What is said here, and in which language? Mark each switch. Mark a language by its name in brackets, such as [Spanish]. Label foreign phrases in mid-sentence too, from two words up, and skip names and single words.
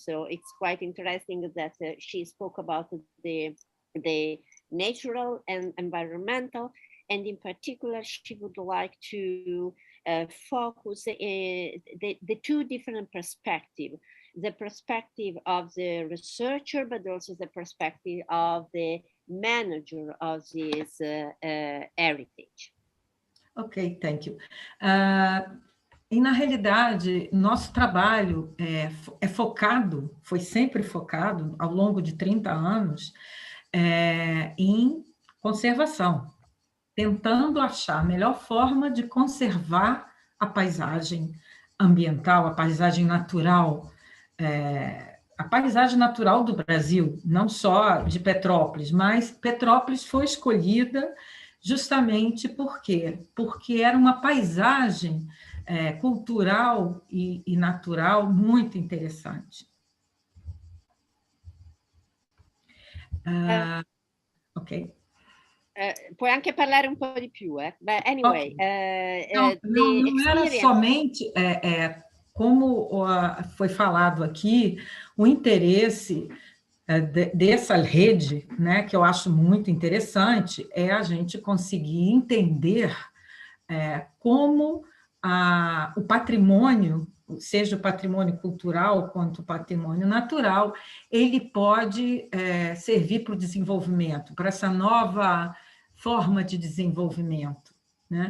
[English] So it's quite interesting that she spoke about the natural and environmental, and in particular, she would like to focus the two different perspectives. The perspective of the researcher, but also the perspective of the manager of this heritage. Ok, thank you. [Portuguese] E, na realidade, nosso trabalho é focado, foi sempre focado, ao longo de 30 anos, em conservação, tentando achar a melhor forma de conservar a paisagem ambiental, a paisagem natural, a paisagem natural do Brasil, não só de Petrópolis, mas Petrópolis foi escolhida justamente porque era uma paisagem cultural e natural muito interessante. Ok. [Italian] Puoi anche parlare un po' di più, [English] But anyway, [Portuguese] não era somente, como foi falado aqui, o interesse dessa rede, né, que eu acho muito interessante, é a gente conseguir entender como o patrimônio, seja o patrimônio cultural quanto o patrimônio natural, ele pode servir para o desenvolvimento, para essa nova forma de desenvolvimento, né?